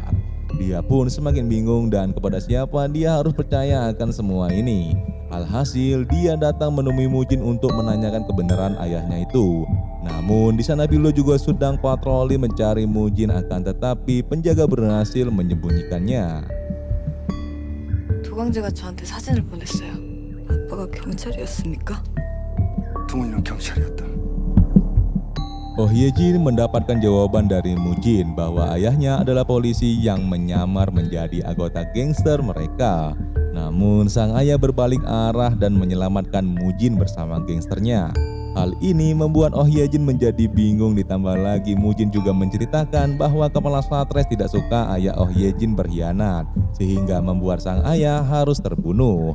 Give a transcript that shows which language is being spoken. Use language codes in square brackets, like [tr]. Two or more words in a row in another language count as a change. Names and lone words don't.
[id] Dia pun semakin bingung dan kepada siapa dia harus percaya akan semua ini. Alhasil dia datang menemui Mujin untuk menanyakan kebenaran ayahnya itu. Namun di sana Pildo juga sedang patroli mencari Mujin, akan tetapi penjaga berhasil menyembunyikannya. [ko] 도강재가 저한테 사진을 보냈어요. 아빠가 경찰이었습니까? 부모님은 경찰이었다. [id] Oh Ye-jin mendapatkan jawaban dari Mujin bahwa ayahnya adalah polisi yang menyamar menjadi anggota gangster mereka. Namun sang ayah berbalik arah dan menyelamatkan Mujin bersama gangsternya. Hal ini membuat Oh Ye-jin menjadi bingung, ditambah lagi Mujin juga menceritakan bahwa Kepala Satres tidak suka ayah Oh Ye-jin berkhianat, sehingga membuat sang ayah harus terbunuh.